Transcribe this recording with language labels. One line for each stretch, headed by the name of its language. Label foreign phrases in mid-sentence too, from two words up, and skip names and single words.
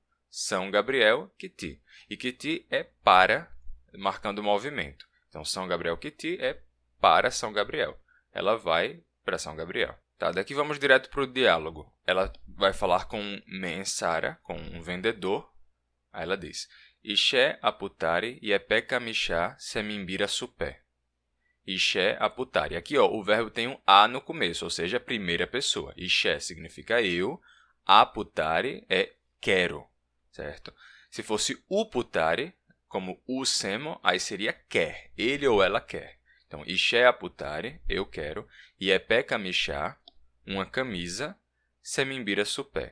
Portuguese: São Gabriel, Kiti. E Kiti é para, marcando o movimento. Então, São Gabriel Kiti é para São Gabriel. Ela vai para São Gabriel. Tá, daqui vamos direto para o diálogo. Ela vai falar com Mensara, com um vendedor. Aí ela diz,
Nheengatu: Ixé aputari iepe kamishá semimbira supé. Ixé aputari.
Portuguese: Aqui ó, o verbo tem um A no começo, ou seja, a primeira pessoa. Ixé significa eu, aputari é quero, certo? Se fosse uputari, como usemo, aí seria quer, ele ou ela quer. Então,
Nheengatu: Ixé aputari,
Portuguese: eu quero,
Nheengatu: iepe kamishá,
Portuguese: uma camisa,
Nheengatu: semimbira supé.